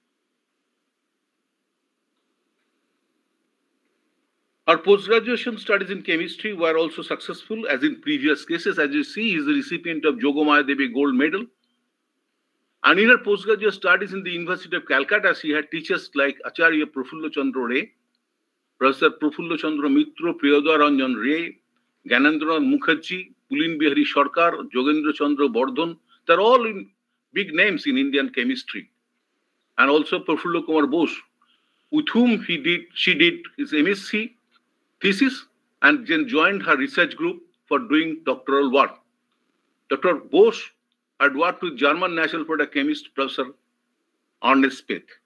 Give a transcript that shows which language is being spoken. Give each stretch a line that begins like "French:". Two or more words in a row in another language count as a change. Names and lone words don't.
English: Her post-graduation studies in chemistry were also successful, as in previous cases. As you see, he is the recipient of Jogomaya Devi Gold Medal. And in her postgraduate studies in the University of Calcutta, she had teachers like Acharya Prafulla Chandra Ray, Professor Prafulla Chandra Mitra, Priyodaya Ranjan Ray, Gyanendra Mukherjee, Pulin Bihari Sarkar, Jogendra Chandra Bardhan. They're all in big names in Indian chemistry. And also Prafulla Kumar Bose, with whom she did his MSc thesis and then joined her research group for doing doctoral work. Dr. Bose had worked with German national product chemist Professor Ernest Speth.